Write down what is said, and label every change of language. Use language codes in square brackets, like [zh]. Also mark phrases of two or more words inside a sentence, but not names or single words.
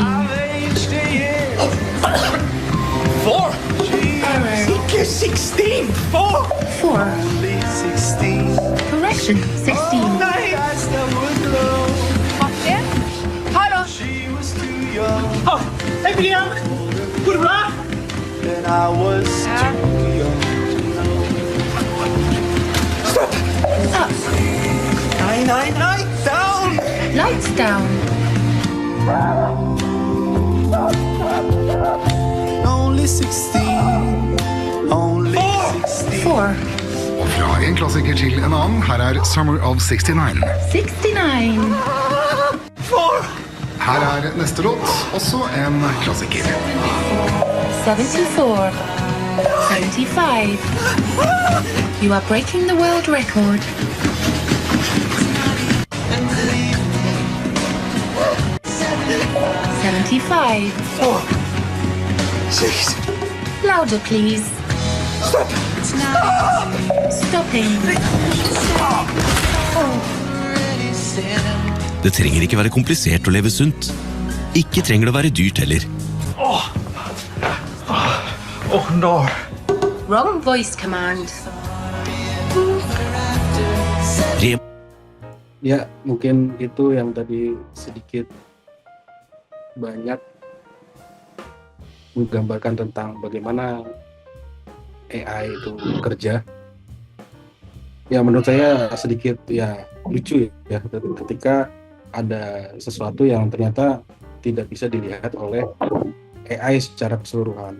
[en] aged a year. 4. Error. 16, 4, 4. only 16. Correction. 16. Nights that would glow. [sv] Martin? Hallå? [en] She was too young, [sv] Hej William! Går det bra? [en] and I was too young. Up. Nine, down. Lights down. Only 16, only 16. 4. [no] Fra en klassiker til en annen, her er Summer of 69. 69. Her er neste låt, også en klassiker. 74. 75. [en] You are breaking the world record. 75. 6. Louder, please. Stopping. [no] Det trenger ikke være komplisert å leve sunt. Ikke trenger det å være dyrt heller. [en] Oh no. Wrong voice command. [id] Ya, mungkin itu yang tadi sedikit banyak menggambarkan tentang bagaimana AI itu bekerja. Ya, menurut saya sedikit ya lucu ya ketika ada sesuatu yang ternyata tidak bisa dilihat oleh AI secara keseluruhan.